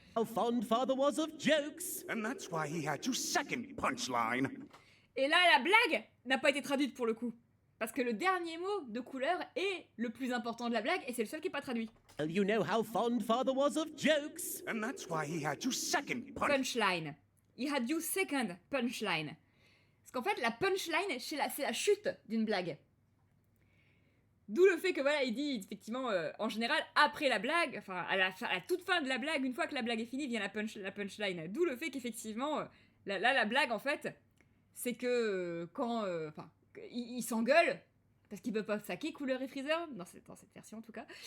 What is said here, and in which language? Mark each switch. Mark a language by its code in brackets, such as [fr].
[en] How fond father was of jokes. And that's why he had you second punchline. [fr] Et là, la blague n'a pas été traduite pour le coup. Parce que le dernier mot de couleur est le plus important de la blague et c'est le seul qui n'est pas traduit. [en] Well, you know how fond father was of jokes. And that's why he had you second Punchline. He had you second punchline. [fr] Parce qu'en fait, la punchline, c'est la chute d'une blague. D'où le fait que voilà, il dit effectivement, en général, après la blague, enfin à la toute fin de la blague, une fois que la blague est finie, vient la punchline. D'où le fait qu'effectivement, la blague en fait, c'est que quand, ils s'engueulent parce qu'ils peuvent pas saquer Couleur et Freezer dans cette version en tout cas.